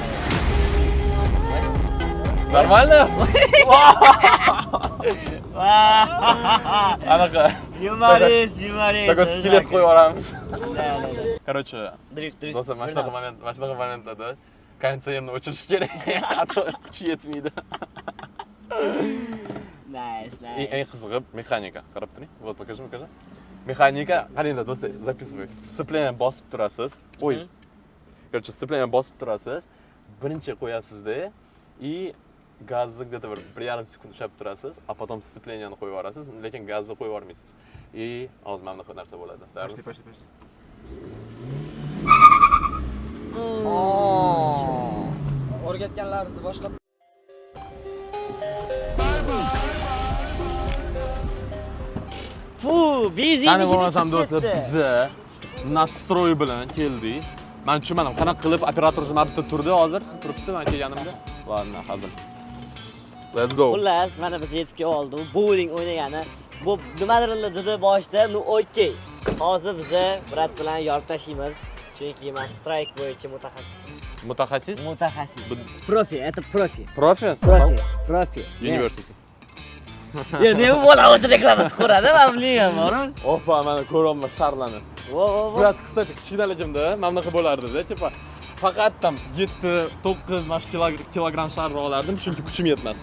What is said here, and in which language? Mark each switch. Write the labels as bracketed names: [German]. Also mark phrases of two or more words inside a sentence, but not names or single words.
[Uzbek] Нормально? Anaqa. Yumorist. Такой skelet qo'yib yuboramiz. Короче, Drift. do'stlar, mana shunaqa momentlarda konditsionerni o'chirish kerak. Hatto kuchi yetmaydi. Nice. Eng qizig'i mexanika. Qarab turing. [Russian] Вот, покажи. [Uzbek] Mexanika, qaranglar do'stlar, записывай. Sceplение bosib turasiz. Oy. Короче, sceplение bosib turasiz. Birinchi qo'yasizda и gazni где-то 1,5 sekund ushlab turasiz, [Russian] a потом [Uzbek] scepleniyani qo'yib yuborasiz, lekin gazni qo'yib yubormaysiz. И hozir mana bunaqa narsa bo'ladi. Tayyormisiz? aytganlaringizni boshqa Fu, bizni Qani bo'lmasam do'stlar, biza nastroy bilan keldik. Men tushunmadim, qanaqa qilib operator mana bitta turdi hozir, turibdi men kelganimda. Ладно, hazil. [English] Let's go. [Uzbek] Xullas, mana biz yetib kelib oldik. Bowling o'ynagani. Bu nimadir dedi boshda, ну okey. Hozir biza brat bilan yorib tashlaymiz. Chunki men strike bo'yicha mutaxassis. Mutaxassis? Mutaxassis. Profi, [Russian] это профи. [Uzbek] Profi? Profi. University. Ya nima bo'la o'zi reklama quradi, men bilmayman, bor-ku. Opa, mana ko'ryapman sharlani. Vo. Brat, kстати, kichkinaligimda mana bunaqa bo'lardi-da, tipa faqat tam 7-9 mash kilogramm shar olardim, chunki kuchim yetmasdi.